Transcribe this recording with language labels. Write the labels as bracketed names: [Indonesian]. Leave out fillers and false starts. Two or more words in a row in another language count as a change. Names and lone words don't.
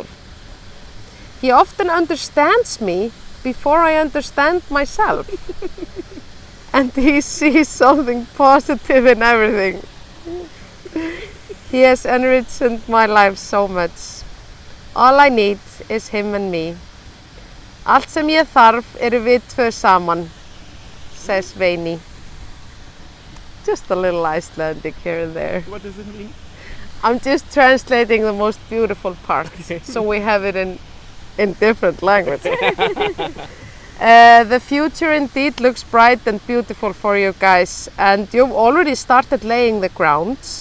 [English] He often understands me before I understand myself. And he sees something positive in everything. He has enriched my life so much. All I need is him and me. [Icelandic] Allt sem ég þarf við tvö saman, [English] says Veini. Just a little Icelandic here and there. What does it mean? I'm just translating the most beautiful part, so we have it in different languages. The future indeed looks bright and beautiful for you guys, and you've already started laying the grounds.